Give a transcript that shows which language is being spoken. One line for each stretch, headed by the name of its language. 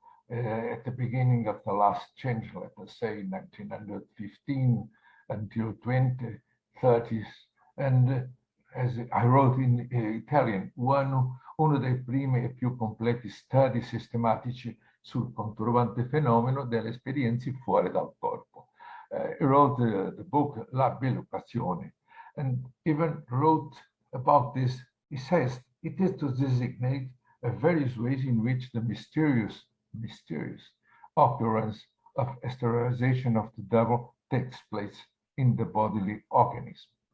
English: at the beginning of the last change, let us say 1915 until 2030s.
Italian: And as I wrote in Italian, uno dei primi e più completi studi sistematici sul conturbante fenomeno delle esperienze fuori dal corpo.
English: He wrote the book La Bilocazione, and even wrote about this. He says it is to designate various ways in which the mysterious occurrence of sterilization of the devil takes place in the bodily organism.